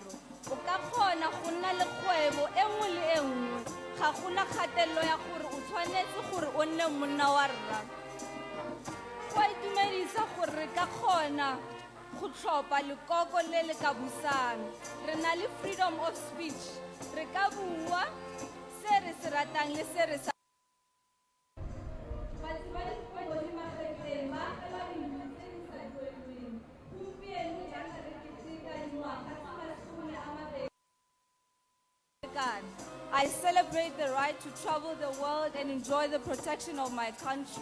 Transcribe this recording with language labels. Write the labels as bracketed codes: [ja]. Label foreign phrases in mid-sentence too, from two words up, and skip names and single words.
[tn] O ka kgona go nna le kgwebo e nngwe le e nngwe. Ga gona kgatelelo ya gore o tshwanetse gore o nne monna wa rra. Go a itumedisa gore re ka kgona go tlhopha lekoko le le ka busang. Re na le [en] freedom of speech. [tn] Re ka bua se re se ratang le se re sa [en] I celebrate the right to travel the world and enjoy the protection of my country.